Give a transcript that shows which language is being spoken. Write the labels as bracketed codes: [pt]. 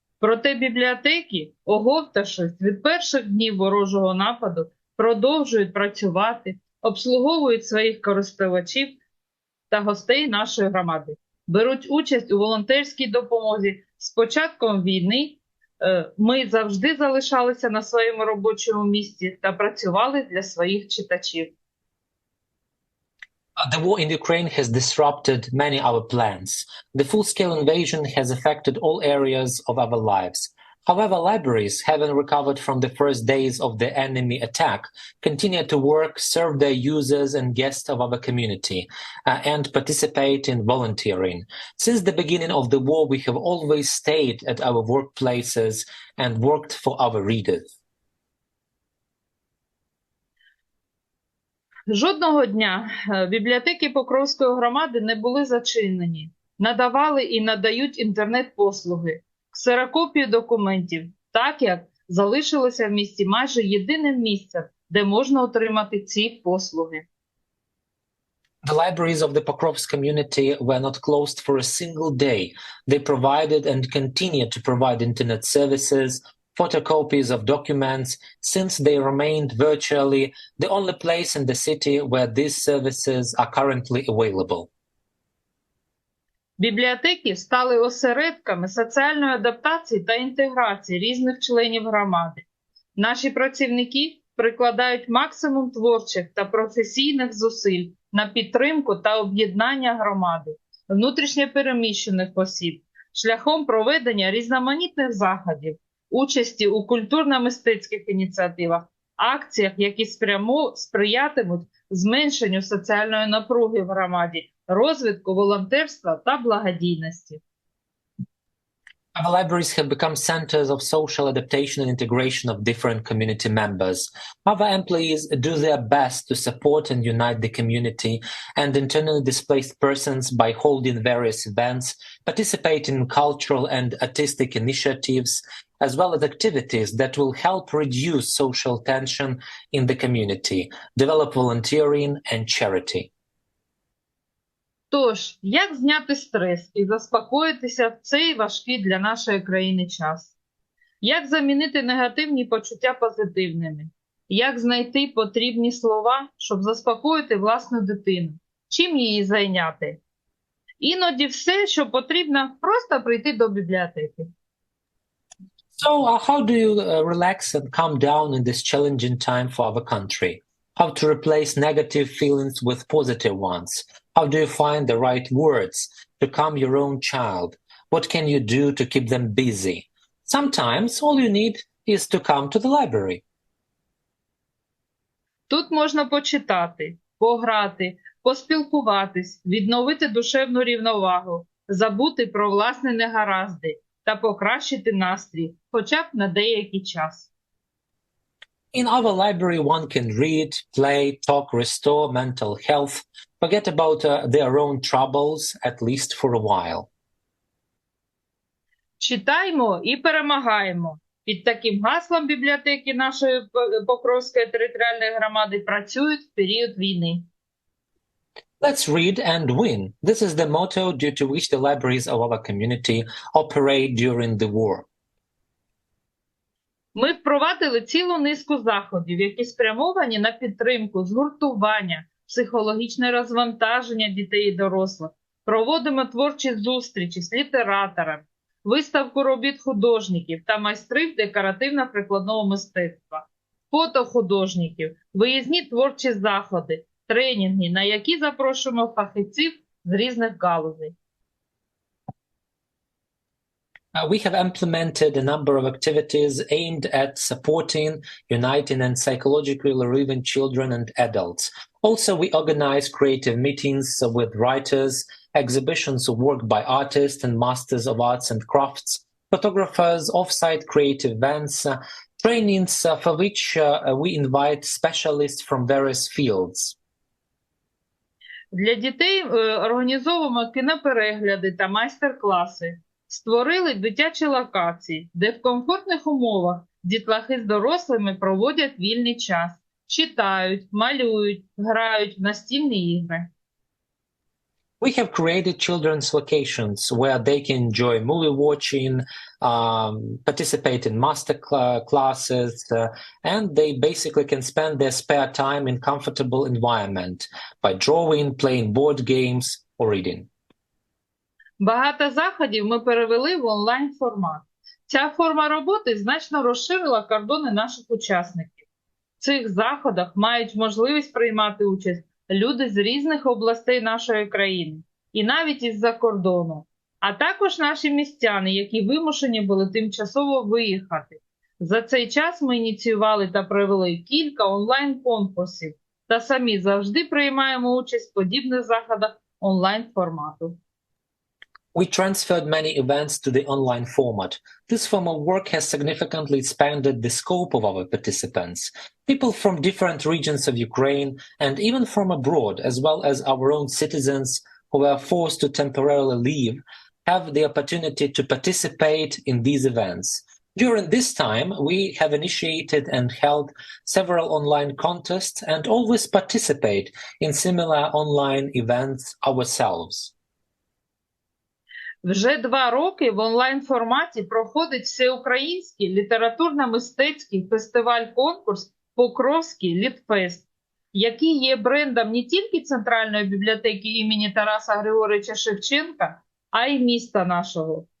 [uk] Проте бібліотеки, оговтавшись від перших днів ворожого нападу, продовжують працювати, обслуговують своїх користувачів та гостей нашої громади. Беруть участь у волонтерській допомозі. З початком війни ми завжди залишалися на своєму робочому місці та працювали для своїх читачів. [en] The war in Ukraine has disrupted many our plans. The full-scale invasion has affected all areas of our lives. However, libraries, having recovered from the first days of the enemy attack, continue to work, serve their users and guests of our community, and participate in volunteering. Since the beginning of the war, we have always stayed at our workplaces and worked for our readers. [uk] Жодного дня бібліотеки Покровської громади не були зачинені. Надавали і надають інтернет-послуги, ксерокопії документів, так як залишилося в місті майже єдиним місцем, де можна отримати ці послуги. [en] The libraries of the Pokrovsk community were not closed for a single day. They provided and continue to provide internet services, photocopies of documents, since they remained virtually the only place in the city where these services are currently available. [uk] Бібліотеки стали осередками соціальної адаптації та інтеграції різних членів громади. Наші працівники прикладають максимум творчих та професійних зусиль на підтримку та об'єднання громади, внутрішньо переміщених осіб, шляхом проведення різноманітних заходів, участі у культурно-мистецьких ініціативах, акціях, які сприятимуть зменшенню соціальної напруги в громаді, розвитку волонтерства та благодійності. [en] Our libraries have become centers of social adaptation and integration of different community members. Our employees do their best to support and unite the community and internally displaced persons by holding various events, participating in cultural and artistic initiatives, as well as activities that will help reduce social tension in the community, develop volunteering and charity. [uk] Тож, як зняти стрес і заспокоїтися в цей важкий для нашої країни час? Як замінити негативні почуття позитивними? як знайти потрібні слова, щоб заспокоїти власну дитину, чим її зайняти. Іноді все, що потрібно, просто прийти до бібліотеки. [en] So, how do you relax and calm down in this challenging time for our country? How to replace negative feelings with positive ones? How do you find the right words to calm your own child? What can you do to keep them busy? Sometimes all you need is to come to the library. [uk] Тут можна почитати, пограти, поспілкуватись, відновити душевну рівновагу, забути про власні негаразди та покращити настрій, хоча б на деякий час. [en] In our library, one can read, play, talk, restore mental health, forget about their own troubles, at least for a while. [uk] Читаймо і перемагаємо. Під таким гаслом бібліотеки нашої Покровської територіальної громади працюють в період війни. [en] Let's read and win. This is the motto due to which the libraries of our community operate during the war. [uk] Ми впровадили цілу низку заходів, які спрямовані на підтримку, згуртування, психологічне розвантаження дітей і дорослих. Проводимо творчі зустрічі з літераторами, виставку робіт художників та майстрів декоративно-прикладного мистецтва, фото художників, виїзні творчі заходи, тренінги, на які запрошуємо фахівців з різних галузей. [en] We have implemented a number of activities aimed at supporting, uniting, and psychologically relieving children and adults. Also, we organize creative meetings with writers, exhibitions of work by artists and masters of arts and crafts, photographers, off-site creative events, trainings for which we invite specialists from various fields. [uk] Для дітей організовуємо кіноперегляди та майстер-класи. Створили дитячі локації, де в комфортних умовах дітлахи з дорослими проводять вільний час, читають, малюють, грають в настільні ігри. [en] We have created children's locations where they can enjoy movie watching, participate in master classes, and they basically can spend their spare time in comfortable environment by drawing, playing board games, or reading. [uk] Багато заходів ми перевели в онлайн-формат. Ця форма роботи значно розширила кордони наших учасників. В цих заходах мають можливість приймати участь люди з різних областей нашої країни, і навіть із-за кордону, а також наші містяни, які вимушені були тимчасово виїхати. За цей час ми ініціювали та провели кілька онлайн-конкурсів та самі завжди приймаємо участь в подібних заходах онлайн-формату. [en] We transferred many events to the online format. This form of work has significantly expanded the scope of our participants. People from different regions of Ukraine and even from abroad, as well as our own citizens who were forced to temporarily leave, have the opportunity to participate in these events. During this time, we have initiated and held several online contests and always participate in similar online events ourselves. [uk] Вже 2 роки в онлайн-форматі проходить всеукраїнський літературно-мистецький фестиваль-конкурс «Покровський Літфест», який є брендом не тільки Центральної бібліотеки імені Тараса Григоровича Шевченка, а й міста нашого.